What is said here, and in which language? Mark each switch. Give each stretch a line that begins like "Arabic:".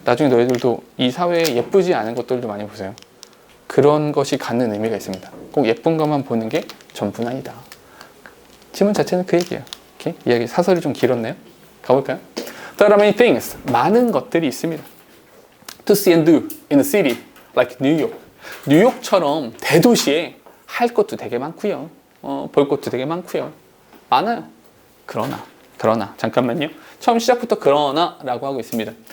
Korean: 나중에 너희들도 이 사회에 예쁘지 않은 것들도 많이 보세요. 그런 것이 갖는 의미가 있습니다. 꼭 예쁜 것만 보는 게 전부는 아니다. 지문 자체는 그 얘기예요. 오케이? 이야기 사설이 좀 길었네요. 가볼까요?
English: There are many things.
Korean: 많은 것들이 있습니다.
English: To see and do in a city like New York.
Korean: 뉴욕처럼 대도시에 할 것도 되게 많고요. 볼 것도 되게 많고요. 많아요. 그러나 잠깐만요. 처음 시작부터 그러나라고 하고 있습니다.